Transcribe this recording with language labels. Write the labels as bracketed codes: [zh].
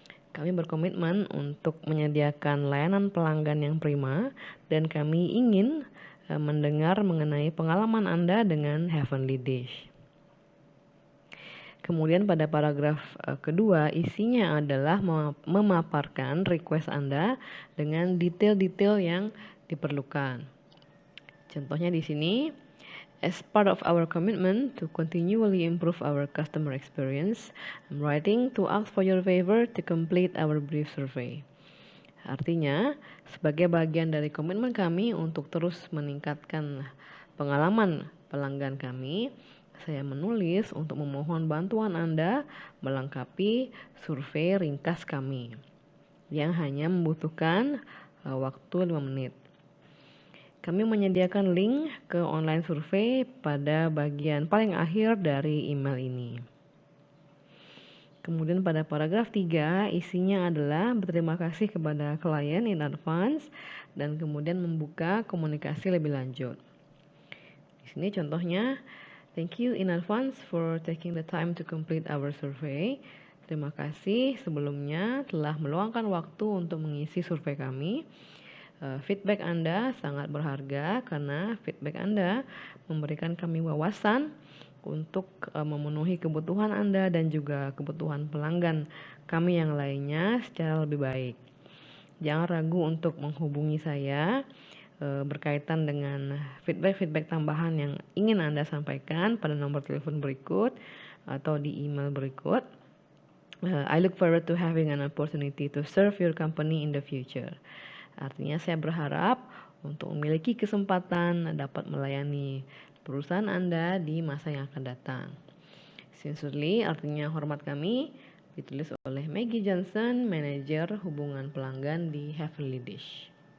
[id] Kami berkomitmen untuk menyediakan layanan pelanggan yang prima dan kami ingin mendengar mengenai pengalaman Anda dengan Heavenly Dish. Kemudian pada paragraf kedua, isinya adalah memaparkan request Anda dengan detail-detail yang diperlukan. Contohnya di sini, [en] as part of our commitment to continually improve our customer experience, I'm writing to ask for your favor to complete our brief survey. [id] Artinya, sebagai bagian dari komitmen kami untuk terus meningkatkan pengalaman pelanggan kami, saya menulis untuk memohon bantuan Anda melengkapi survei ringkas kami yang hanya membutuhkan waktu 5 menit. Kami menyediakan link ke online survei pada bagian paling akhir dari email ini. Kemudian pada paragraf 3, isinya adalah berterima kasih kepada klien [en] in advance [id] dan kemudian membuka komunikasi lebih lanjut. Di sini contohnya, [en] thank you in advance for taking the time to complete our survey. [id] Terima kasih sebelumnya telah meluangkan waktu untuk mengisi survei kami. Feedback Anda sangat berharga karena feedback Anda memberikan kami wawasan untuk memenuhi kebutuhan Anda dan juga kebutuhan pelanggan kami yang lainnya secara lebih baik. Jangan ragu untuk menghubungi saya berkaitan dengan feedback tambahan yang ingin Anda sampaikan pada nomor telepon berikut atau di email berikut. [en] I look forward to having an opportunity to serve your company in the future. [id] Artinya saya berharap untuk memiliki kesempatan dapat melayani perusahaan Anda di masa yang akan datang. Sincerely artinya hormat kami, ditulis oleh Maggie Johnson, manajer hubungan pelanggan di Heavenly Dish.